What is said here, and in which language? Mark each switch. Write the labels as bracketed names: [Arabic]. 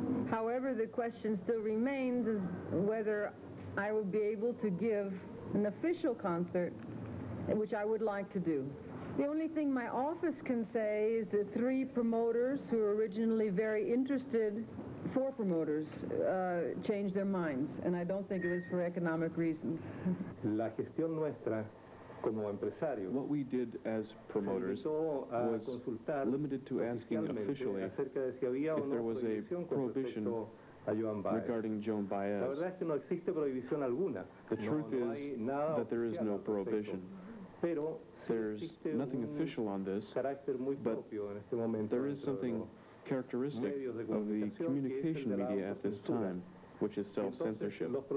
[English] However, the question still remains is whether I will be able to give an official concert, which I would like to do. The only thing my office can say is that 3 promoters who were originally very interested, 4 promoters, changed their minds, and I don't think it was for economic reasons. [Spanish] La gestión nuestra como empresarios. [English] What we did as promoters was limited to asking officially if there was a prohibition regarding Joan Baez. The truth is that there is no prohibition. There's nothing official on this, but there is something characteristic of the communication media at this time, which is self-censorship.